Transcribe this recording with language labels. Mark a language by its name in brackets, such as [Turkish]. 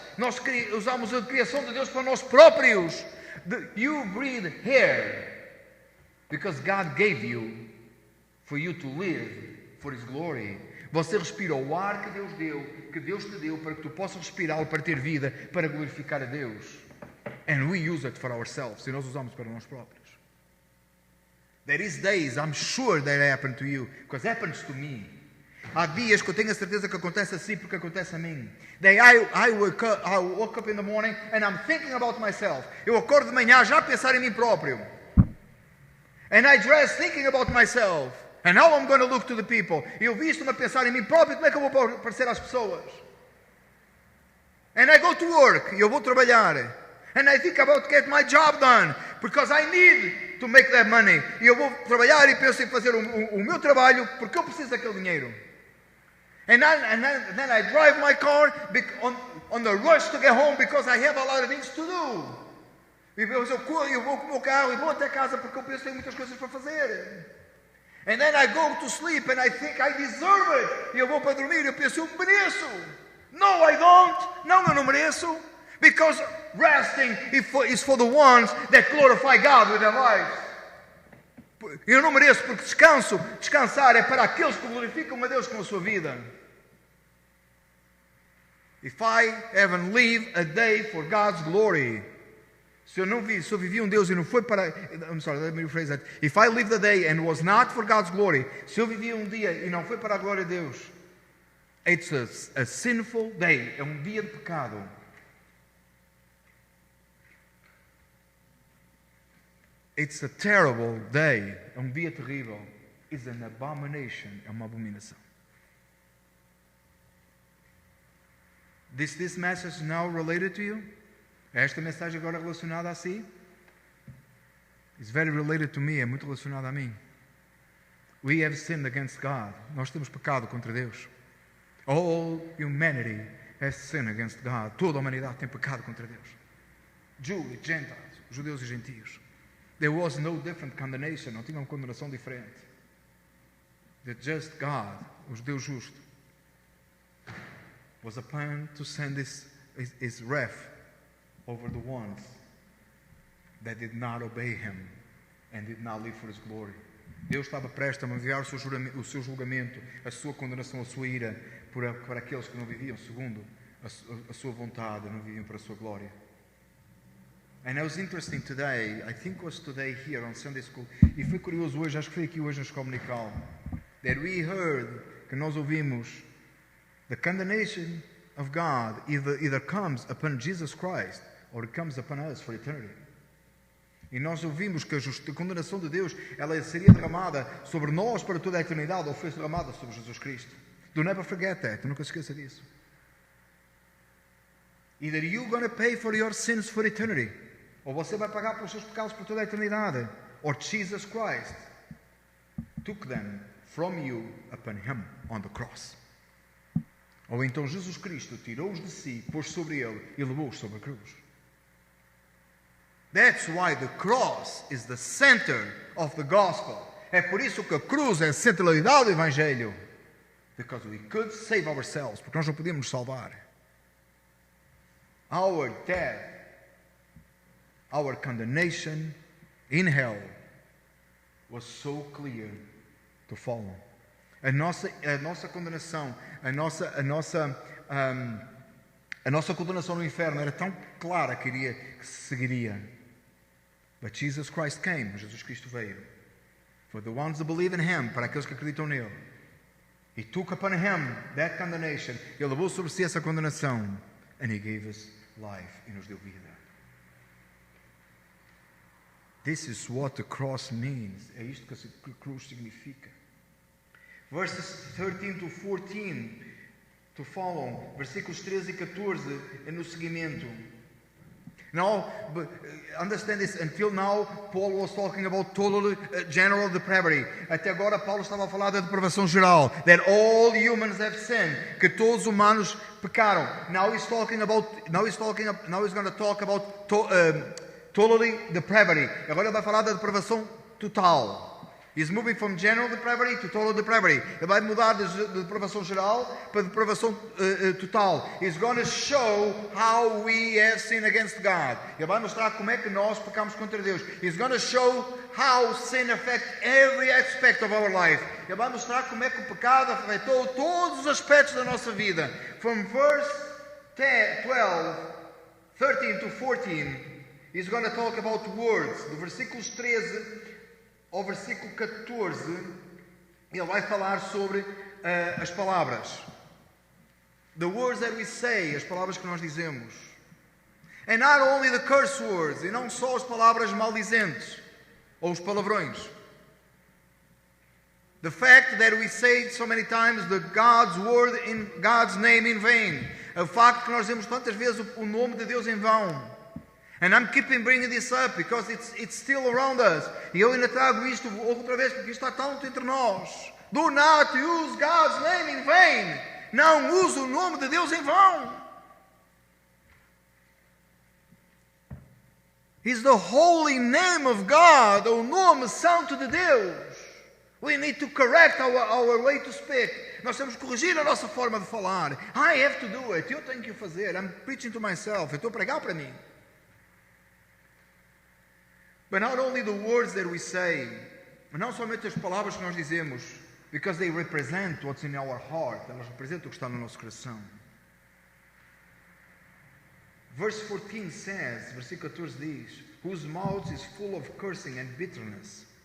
[Portuguese] Nós usamos a criação de Deus para nós próprios. [English] You breathe air because God gave you for you to live for His glory. [Portuguese] Você respira o ar que Deus te deu para que tu possas respirá-lo para ter vida, para glorificar a Deus. [English] And we use it for ourselves. [Portuguese] E nós usamos para nós próprios. [English] There is days, I'm sure that happened to you, because it happens to me. [Portuguese] Há dias que eu tenho a certeza que acontece assim porque acontece a mim. [English] I woke up in the morning and I'm thinking about myself. [Portuguese] Eu acordo de manhã já a pensar em mim próprio. [English] And I dress thinking about myself. And how I'm going to look to the people. [Portuguese] Eu visto-me a pensar em mim próprio, como é que eu vou parecer às pessoas. [English] And I go to work, [Portuguese] e eu vou trabalhar. [English] And I think about get my job done, because I need to make that money. [Portuguese] E eu vou trabalhar e penso em fazer o meu trabalho, porque eu preciso daquele dinheiro. [English] And then I drive my car on the rush to get home, because I have a lot of things to do. [Portuguese] E eu vou com o meu carro e vou até casa, porque eu penso em muitas coisas para fazer. [English] And then I go to sleep and I think I deserve it. [Portuguese] E eu vou para dormir e eu penso, eu mereço. [English] No, I don't. [Portuguese] Não, eu não mereço. [English] Because resting is for the ones that glorify God with their lives. [Portuguese] Eu não mereço porque descansar é para aqueles que glorificam a Deus com a sua vida. [English] If I haven't lived a day for God's glory, [Portuguese] se eu vivi Deus e não foi para... [English] I'm sorry, let me rephrase that. If I lived a day and was not for God's glory, [Portuguese] se eu vivi dia e não foi para a glória de Deus, [English] it's a sinful day. [Portuguese] É dia de pecado. [English] It's a terrible day. [Portuguese] É dia terrível. [English] It's an abomination. [Portuguese] É uma abominação. [English] Is this message now related to you? [Portuguese] Esta mensagem agora relacionada a si? [English] It's very related to me. [Portuguese] É muito relacionada a mim. [English] We have sinned against God. [Portuguese] Nós temos pecado contra Deus. [English] All humanity has sinned against God. [Portuguese] Toda a humanidade tem pecado contra Deus. [English] Jews, Gentiles, [Portuguese] judeus e gentios. [English] There was no different condemnation. [Portuguese] Não tinha uma condenação diferente. [English] The just God, [Portuguese] o Deus justo, [English] was a plan to send his wrath over the ones that did not obey him and did not live for his glory. [Portuguese] Deus estava prestes a enviar o seu julgamento, a sua condenação, a sua ira para aqueles que não viviam segundo a sua vontade, não viviam para a sua glória. [English] And it was interesting today, I think it was today here on Sunday School, [Portuguese] e foi curioso hoje, acho que foi aqui hoje na Escola Dominical, [English] that we heard, [Portuguese] que nós ouvimos, [English] the condemnation of God either comes upon Jesus Christ or it comes upon us for eternity. [Portuguese] E nós ouvimos que a condenação de Deus, ela seria derramada sobre nós para toda a eternidade, ou foi derramada sobre Jesus Cristo. [English] Do never forget that. [Portuguese] Nunca se esqueça disso. [English] Either you're going to pay for your sins for eternity, [Portuguese] ou você vai pagar pelos seus pecados por toda a eternidade, [English] or Jesus Christ took them from you upon him on the cross. [Portuguese] Ou então Jesus Cristo tirou-os de si, pôs sobre ele e levou-os sobre a cruz. [English] That's why the cross is the center of the gospel. [Portuguese] É por isso que a cruz é a centralidade do Evangelho. [English] Because we could save ourselves. [Portuguese] Porque nós não podíamos nos salvar. [English] Our death, our condemnation in hell was so clear to follow. [Portuguese] A nossa condenação, a nossa condenação no inferno era tão clara que se seguiria. [English] But Jesus Christ came. [Portuguese] Jesus Cristo veio. [English] For the ones that believe in him, [Portuguese] para aqueles que acreditam nele. [English] He took upon him that condemnation. [Portuguese] Ele levou sobre si essa condenação. [English] And he gave us life. [Portuguese] E nos deu vida. [English] This is what the cross means. [Portuguese] É isto que a cruz significa. [English] Verses 13 to 14 to follow. [Portuguese] Versículos 13 e 14 é no seguimento. [English] Now, understand this, until now, Paul was talking about total general depravity. [Portuguese] Até agora, Paulo estava a falar da depravação geral. [English] That all humans have sinned. [Portuguese] Que todos os humanos pecaram. [English] Now he's going to talk about totally depravity. [Portuguese] Agora ele vai falar da depravação total. [English] He's moving from general depravity to total depravity. [Portuguese] Ele vai mudar de depravação geral para depravação total. [English] He's going to show how we have sinned against God. [Portuguese] Ele vai mostrar como é que nós pecamos contra Deus. [English] He's going to show how sin affects every aspect of our life. [Portuguese] Ele vai mostrar como é que o pecado afetou todos os aspectos da nossa vida. [English] From verse 13 to 14, he's going to talk about words. [Portuguese] Do versículos 13 ao versículo 14, ele vai falar sobre as palavras. [English] The words that we say, [Portuguese] as palavras que nós dizemos. [English] And not only the curse words, [Portuguese] e não só as palavras maldizentes, ou os palavrões. [English] The fact that we say so many times God's word in God's name in vain. [Portuguese] O facto que nós dizemos tantas vezes o nome de Deus em vão. [English] And I'm keeping bringing this up because it's still around us. [Portuguese] E eu ainda trago isto outra vez porque isto está tanto entre nós. [English] Do not use God's name in vain. [Portuguese] Não use o nome de Deus em vão. [English] It's the holy name of God, [Portuguese] o nome santo de Deus. [English] We need to correct our way to speak. [Portuguese] Nós temos que corrigir a nossa forma de falar. [English] I have to do it. [Portuguese] Eu tenho que o fazer. [English] I'm preaching to myself. [Portuguese] Eu estou a pregar para mim. [English] But not only the words that we say, [Portuguese] mas não somente as palavras que nós dizemos, [English] because they represent what's in our heart, [Portuguese] elas representam o que está no nosso coração. [English] Verse 14 says, [Portuguese] versículo 14 diz, [English] whose mouth is full of cursing and bitterness.